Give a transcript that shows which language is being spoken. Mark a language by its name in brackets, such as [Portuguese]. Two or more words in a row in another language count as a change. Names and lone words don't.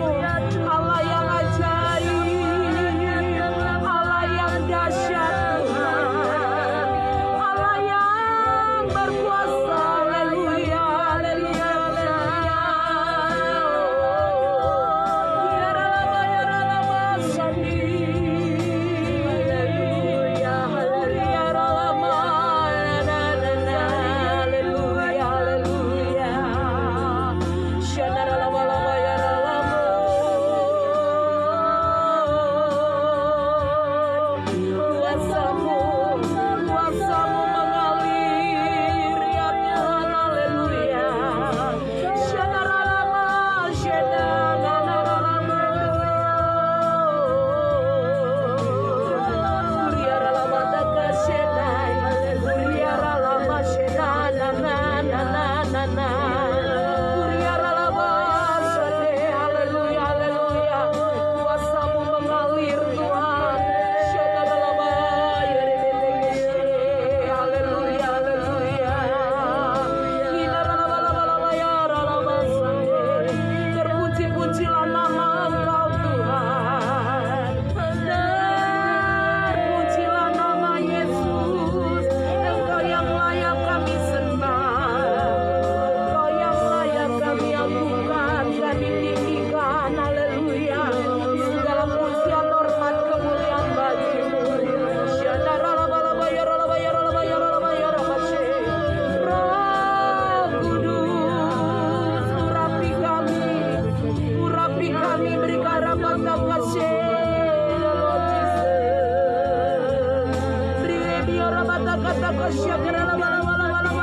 [Indonesian] Allah yang ajaib, Allah yang dahsyat Tuhan, Allah yang berkuasa, haleluya, haleluya, haleluya. Ya Ralama, ya Ralama, Sandi. Haleluya, haleluya, ya Ralama, na, na, na, haleluya, haleluya. Shana Ralama, Lama, ya Ralama. Kuasa-Mu, kuasa-Mu mengalir ya Tuhan, haleluya. Shana Ralama, Shana, na, na, Ralama. Uriara lama taka shenai, uriara lama shena na na na na na na. Uriara lama shane, haleluya haleluya. Kuasa-Mu mengalir Tuhan. Shena lama yerebete keshe, haleluya haleluya. Inara lama lama lama ya lama shane. Terpuji-pujilah nama Engkau Tuhan. Terpujilah nama Yesus. Engkau yang layak kami sembah, Engkau yang layak kami agungkan, kami tinggikan, haleluya. Segala pujian, hormat, kemuliaan bagi-Mu. Shandaralaba, yaralaba, yaralaba, yaralaba, yarabashe. Roh Kudus, urapi kami, berikan rahmat dan kasih, [English] Lord Jesus. [Indonesian] Beri dia rahmat dan kasih, lama lama lama